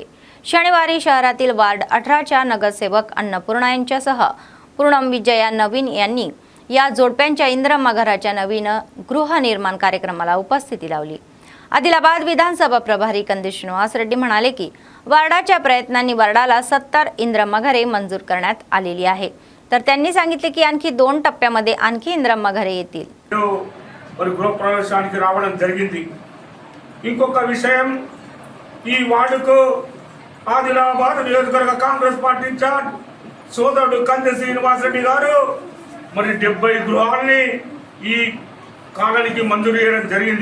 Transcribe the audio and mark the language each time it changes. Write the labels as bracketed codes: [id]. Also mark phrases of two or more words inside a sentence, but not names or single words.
[mr] शनिवारी शहरातील वार्ड 18च्या नगरसेवक अन्नपूर्णा यांच्यासह पूर्णम विजया नवीन यांनी या जोडप्यांच्या इंद्रमा घराच्या नवीन गृहनिर्माण कार्यक्रमाला उपस्थिती लावली. आदिलाबाद विधानसभा प्रभारी कंदी श्रीनिवास रेड्डी म्हणाले की वार्डाच्या प्रयत्नांनी वार्डाला 70 इंद्रमा घरे मंजूर करण्यात आलेली आहे. तर त्यांनी सांगितले की आणखी 2 टप्प्यामध्ये आणखी इंद्रमा घरे येतील. [te] మరి గృహప్రవేశానికి రావడం జరిగింది. ఇంకొక విషయం, ఈ వార్డుకు ఆదిలాబాద్ నియోజకవర్గ కాంగ్రెస్ పార్టీ ఇన్ఛార్జ్ సోదరుడు కంది శ్రీనివాస్ రెడ్డి గారు మరి 70 గృహాలని ఈ కాలనీకి మంజూరు చేయడం జరిగింది.